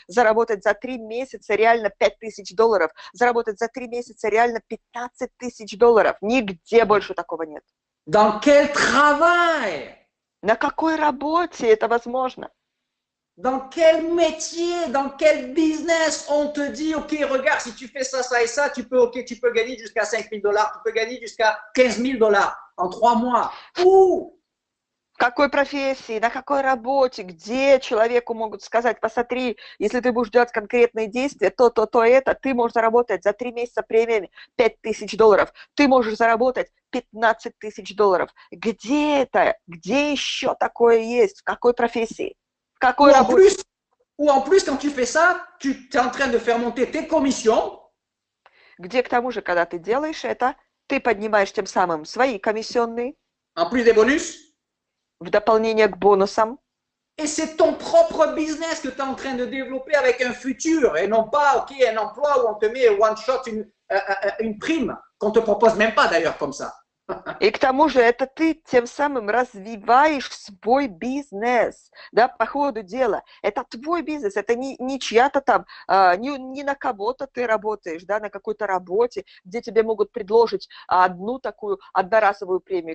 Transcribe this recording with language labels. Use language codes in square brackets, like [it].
[ru] Заработать за 3 месяца реально $5000, заработать за 3 месяца реально $15000. Нигде больше такого нет. [fr] Dans quel travail? [ru] На какой работе это возможно? [fr] Dans quel métier, dans quel business on te dit, OK, regarde, si tu fais ça, ça et ça, tu peux gagner jusqu'à $5000, tu peux gagner jusqu'à $15000 en 3 mois. Où? [ru] В какой профессии, на какой работе, где человеку могут сказать, посмотри, если ты будешь делать конкретные действия, то, это, ты можешь заработать за 3 месяца премиями $5000, ты можешь заработать $15000. Где это? Где еще такое есть? В какой профессии? В какой работе? [fr] Ou en plus, quand tu fais ça, tu es en train de faire monter tes commissions. [ru] Где, к тому же, когда ты делаешь это, ты поднимаешь тем самым свои комиссионные. [fr] En plus des bonus. [ru] В дополнение к бонусам. [fr] Et c'est ton propre business que tu es en train de développer avec un futur et non pas, OK, un emploi où on te met one shot, une prime qu'on ne te propose même pas d'ailleurs comme ça. [ru] И к тому же это ты тем самым развиваешь свой бизнес, да, по ходу дела. Это твой бизнес, это не чья-то там, не на кого-то ты работаешь, да, на какой-то работе, где тебе могут предложить одну такую одноразовую премию.